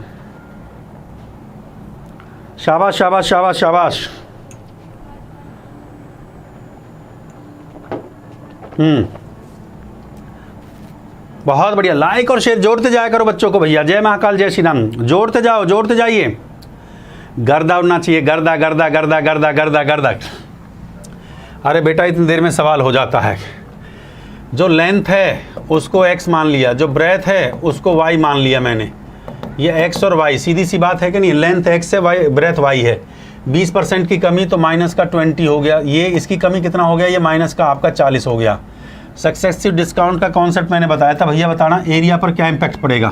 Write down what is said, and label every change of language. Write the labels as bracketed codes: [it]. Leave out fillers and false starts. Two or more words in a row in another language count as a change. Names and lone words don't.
[hi] शाबाश शाबाश शाबाश शाबाश। बहुत बढ़िया, लाइक और शेयर जोड़ते जाया करो बच्चों को भैया। जय महाकाल, जय श्री राम, जोड़ते जाओ, जोड़ते जाइए। गर्दा उड़ना चाहिए, गर्दा गर्दा गर्दा गर्दा गर्दा गर्दा। अरे बेटा इतनी देर में सवाल हो जाता है। जो लेंथ है उसको x मान लिया, जो ब्रेथ है उसको y मान लिया मैंने। ये x और y सीधी सी बात है कि नहीं। लेंथ x है, y ब्रेथ y है। 20% की कमी तो माइनस का 20 हो गया। ये इसकी कमी कितना हो गया, ये माइनस का आपका 40 हो गया। [en] successive discount [hi] का कॉन्सेप्ट मैंने बताया था भैया, बताना एरिया पर क्या इम्पैक्ट पड़ेगा।